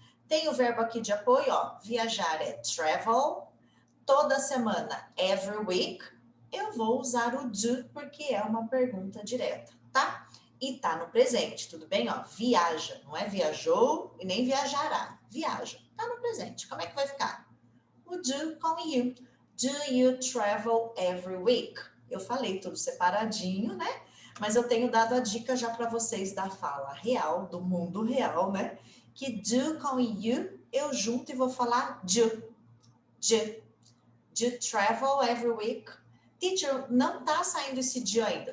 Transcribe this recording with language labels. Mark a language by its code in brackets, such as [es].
[pt] Tem o verbo aqui de apoio, ó, viajar é travel, toda semana, [en] every week, [pt] eu vou usar o do porque é uma pergunta direta, tá? E tá no presente, tudo bem? Ó, viaja, não é viajou e nem viajará, viaja, tá no presente. Como é que vai ficar? O do com you. [en] Do you travel every week? [pt] Eu falei tudo separadinho, né? Mas eu tenho dado a dica já para vocês da fala real, do mundo real, né? Que do com you, eu junto e vou falar do. [en] Do travel every week? [pt] Teacher, não tá saindo esse do ainda.